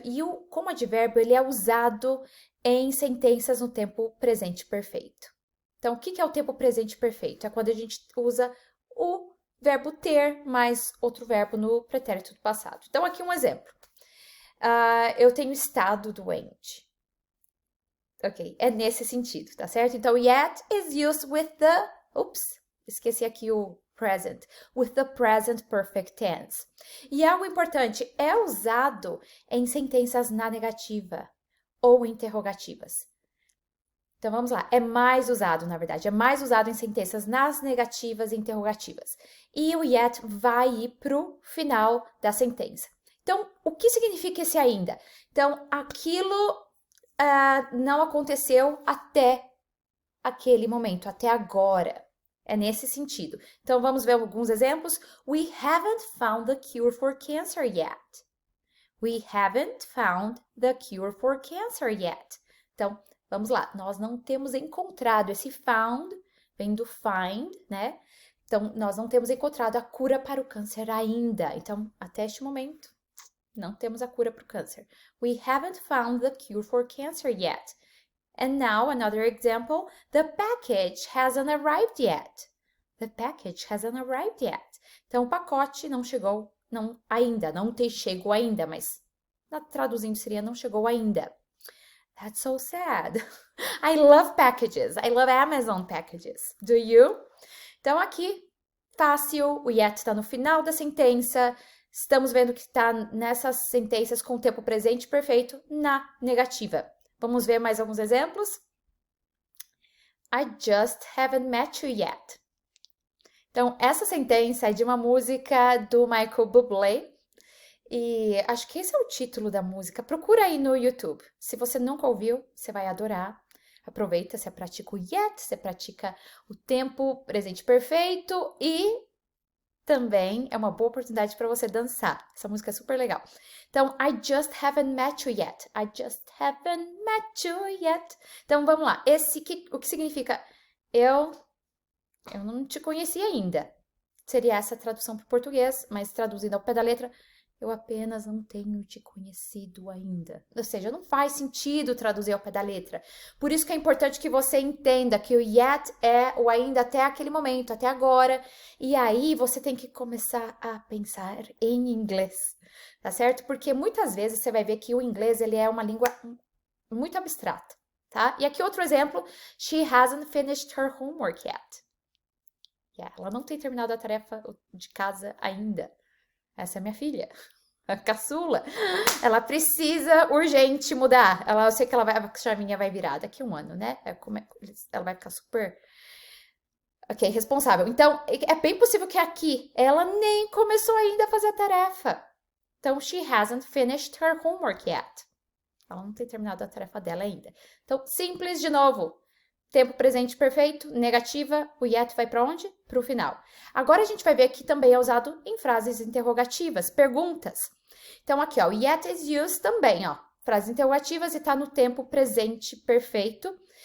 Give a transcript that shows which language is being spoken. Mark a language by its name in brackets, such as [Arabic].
[Portuguese] E como advérbio, ele é usado em sentenças no tempo presente perfeito. Então, o que é o tempo presente perfeito? É quando a gente usa o verbo ter mais outro verbo no pretérito do passado. Então, aqui um exemplo. Eu tenho estado doente. Ok, é nesse sentido, tá certo? [English] Então, yet is used with the... Oops, [Portuguese] esqueci aqui o [English] present. With the present perfect tense. [Portuguese] E algo importante, é usado em sentenças na negativa ou interrogativas. Então, vamos lá. É mais usado, na verdade. É mais usado em sentenças nas negativas e interrogativas. E o yet vai ir para o final da sentença. Então, o que significa esse ainda? Então, aquilo não aconteceu até aquele momento, até agora. É nesse sentido. Então, vamos ver alguns exemplos. [English] We haven't found the cure for cancer yet. We haven't found the cure for cancer yet. [Portuguese] Então, vamos lá, nós não temos encontrado esse found, vem do find, né? Então, nós não temos encontrado a cura para o câncer ainda. Então, até este momento, não temos a cura para o câncer. [English] We haven't found the cure for cancer yet. And now, another example, the package hasn't arrived yet. The package hasn't arrived yet. [Portuguese] Então, o pacote não chegou, não chegou ainda, mas traduzindo seria não chegou ainda. [English] That's so sad. I love packages. I love Amazon packages. Do you? [Portuguese] Então, aqui, fácil. O yet está no final da sentença. Estamos vendo que está nessas sentenças com o tempo presente perfeito na negativa. Vamos ver mais alguns exemplos? [English] I just haven't met you yet. [Portuguese] Então, essa sentença é de uma música do Michael Bublé. E acho que esse é o título da música. Procura aí no YouTube. Se você nunca ouviu, você vai adorar. Aproveita, você pratica o yet, você pratica o tempo presente perfeito e também é uma boa oportunidade para você dançar. Essa música é super legal. [English] Então, I just haven't met you yet. I just haven't met you yet. [Portuguese] Então, vamos lá. O que significa? Eu não te conheci ainda. Seria essa a tradução para o português, mas traduzindo ao pé da letra, eu apenas não tenho te conhecido ainda. Ou seja, não faz sentido traduzir ao pé da letra. Por isso que é importante que você entenda que o yet é o ainda até aquele momento, até agora. E aí você tem que começar a pensar em inglês, tá certo? Porque muitas vezes você vai ver que o inglês ele é uma língua muito abstrata, tá? E aqui outro exemplo, [English] she hasn't finished her homework yet. [Portuguese] Yeah, ela não tem terminado a tarefa de casa ainda. Essa é minha filha, a caçula. Ela precisa urgente mudar. Eu sei que a chavinha vai virar daqui a um ano, né? Ela vai ficar super... Ok, responsável. Então, é bem possível que aqui ela nem começou ainda a fazer a tarefa. [English] Então, she hasn't finished her homework yet. [Portuguese] Ela não tem terminado a tarefa dela ainda. Então, simples de novo. Tempo presente perfeito, negativa, o yet vai para onde? Para o final. Agora a gente vai ver que também é usado em frases interrogativas, perguntas. Então aqui, ó, o [English] yet is used [Portuguese] também, ó, frases interrogativas e está no tempo presente perfeito.